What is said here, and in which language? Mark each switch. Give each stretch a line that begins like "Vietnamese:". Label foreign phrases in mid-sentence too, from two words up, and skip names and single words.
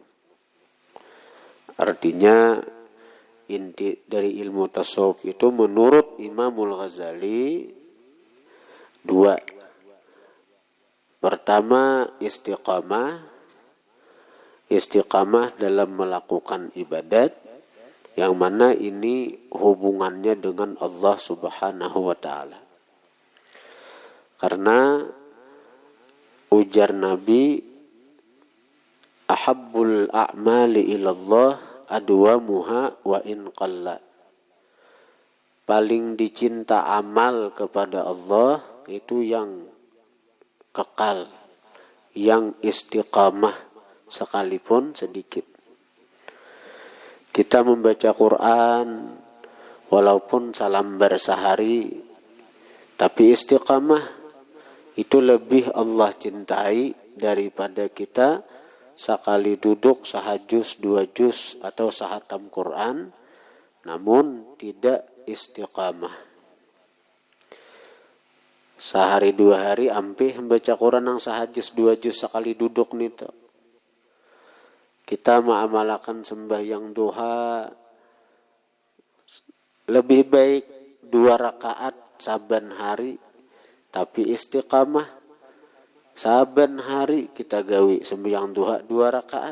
Indonesian: Artinya inti dari ilmu tasawuf itu menurut Imamul Ghazali dua. Pertama, istiqamah dalam melakukan ibadat, yang mana ini hubungannya dengan Allah
Arabic: Subhanahu wa taala.
Indonesian: Karena ujar Nabi,
Arabic: ahabbul a'mali ilallah adwamuha wa in qalla.
Indonesian: Paling dicinta amal kepada Allah itu yang kekal, yang istiqamah sekalipun sedikit. Kita membaca Quran walaupun salambar sehari, tapi istiqamah itu lebih Allah cintai daripada kita sekali duduk sahajus, dua juz atau sahatam Quran namun tidak istiqamah. Sehari dua hari ampih membaca Quran yang sahajus dua juz sekali duduk nih tuh. Kita mengamalkan sembahyang duha lebih baik 2 rakaat saban hari, tapi istiqamah saban hari kita gawi sembahyang duha 2 rakaat.